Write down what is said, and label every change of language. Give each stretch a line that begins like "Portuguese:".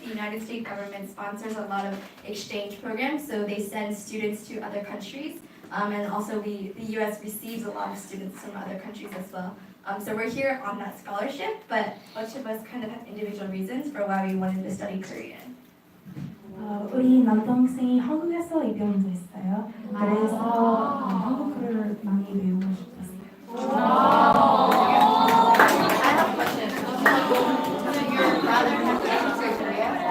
English: The United States government sponsors a lot of exchange programs, so they send students to other countries. And also the U.S. receives a lot of students from other countries as well. So we're here on that scholarship, but each of us kind of have individual reasons for why we wanted to study Korean.
Korean: 우리 남동생이 한국에서 입양도 했어요. 그래서 한국어를 많이 배우고 싶었어요.
English: I have a question. So your brother has been to Korea?